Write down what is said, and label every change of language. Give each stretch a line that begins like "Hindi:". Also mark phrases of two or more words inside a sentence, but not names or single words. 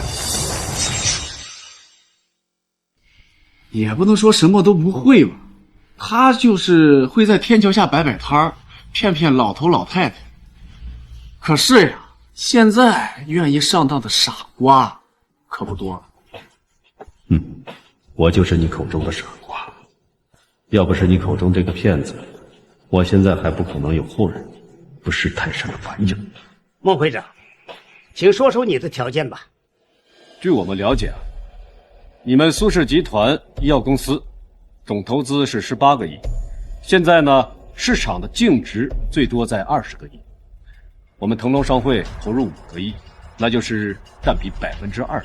Chinese: 也不能說什麼都不會吧，他就是會在天橋下擺擺攤兒，騙老頭老太太。可是呀，現在願意上當的傻瓜可不多了。我就是你口中的傻瓜。要不是你口中這個騙子，我現在還不可能有後人，不識泰山的反應。孟會長，請說出你的條件吧。據我們了解啊，你們蘇氏集團醫藥公司總投資是18個億，現在呢市場的淨值最多在20個億，我們騰龍商會投入5個億，那就是佔比20%。